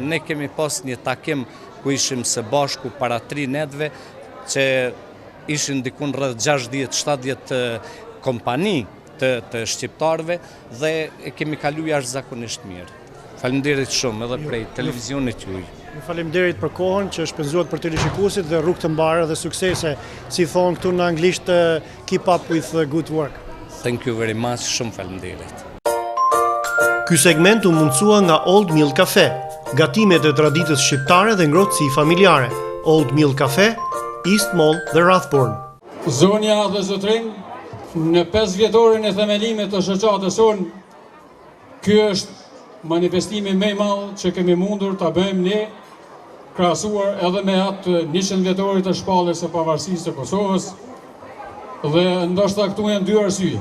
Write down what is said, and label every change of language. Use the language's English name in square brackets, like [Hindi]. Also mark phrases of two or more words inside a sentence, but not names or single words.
[Albanian] Ne kemi pas një takim ku ishim së bashku para 3 netëve, që ishin dikun rreth 60-70 kompani të shqiptarëve dhe e kemi kaluar jashtëzakonisht mirë. Faleminderit shumë edhe prej televizionit juaj. Faleminderit për kohën që shpenzuat për teleshikuesit dhe rrugë të mbarë dhe suksese, si thonë këtu në anglisht, [English] keep up with good work. Thank you very much, [Albanian] shumë faleminderit. Ky segment u mundsua nga Old Mill Cafe, gatimet e traditës shqiptare dhe ngrohtësi familjare. Old Mill Cafe, East Mall dhe Rathborn. Zonja dhe zotrin, në 5 vjetorin e themelimit të shoqatës sonë, ky është manifestimi më i madh që kemi mundur ta bëjmë ne, krahasuar edhe me atë 100 vjetorit të shpalljes së pavarësisë së Kosovës, dhe ndoshta këtu janë 2 arsye.